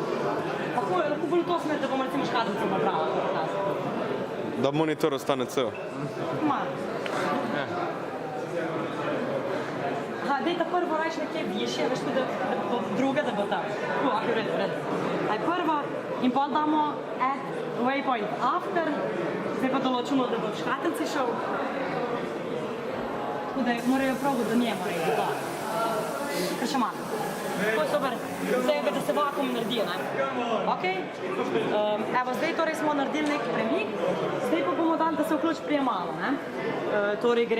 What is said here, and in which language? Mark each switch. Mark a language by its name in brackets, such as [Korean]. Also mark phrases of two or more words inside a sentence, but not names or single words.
[Slovenian] Lahko bolj v to smer, da bomo recimo škatlico napravili. Da monitor ostane cel. Daj ta prvo reči nekje višje, veš tudi, da bo druga, da bo tam. Tu, ok, v redu. Aj prva in pol damo [English] add waypoint after, [Slovenian] zdaj pa določimo, da bo v škatelci šel. Tako da morajo prav do nje, morajo do to. Kar še malo. To je super, zdaj da se vakuum naredi, ne? Ok, evo zdaj torej smo naredili nek premik, zdaj pa bomo dali, da se vključi prijemalo, ne?